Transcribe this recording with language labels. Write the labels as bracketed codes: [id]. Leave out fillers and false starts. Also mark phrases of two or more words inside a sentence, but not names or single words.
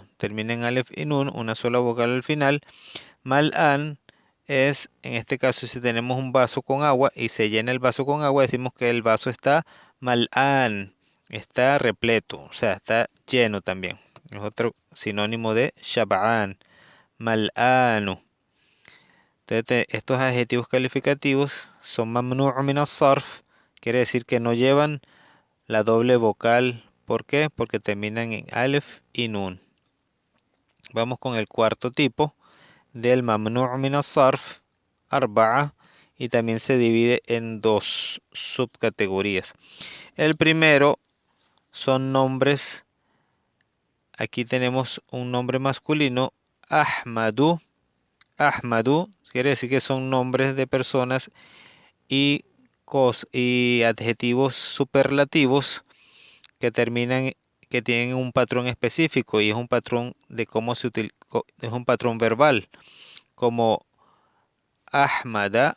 [es] Termina en alef y nun, una sola vocal al final. Mal'an es, en este caso, si tenemos un vaso con agua y se llena el vaso con agua, decimos que el vaso está mal'an, está repleto, o sea, está lleno también. Es otro sinónimo de [ar] شبعان، ملآن. [es] Entonces, estos adjetivos calificativos son [ar] ممنوع من الصرف, [es] quiere decir que no llevan la doble vocal. ¿Por qué? Porque terminan en alef y nun. Vamos con el cuarto tipo del [ar] ممنوع من الصرف, [es] arba'a, y también se divide en dos subcategorías. El primero son nombres. Aquí tenemos un nombre masculino, Ahmadu. Ahmadu quiere decir que son nombres de personas y, y adjetivos superlativos que terminan, que tienen un patrón específico y es un patrón de cómo se utiliza, es un patrón verbal, como Ahmada.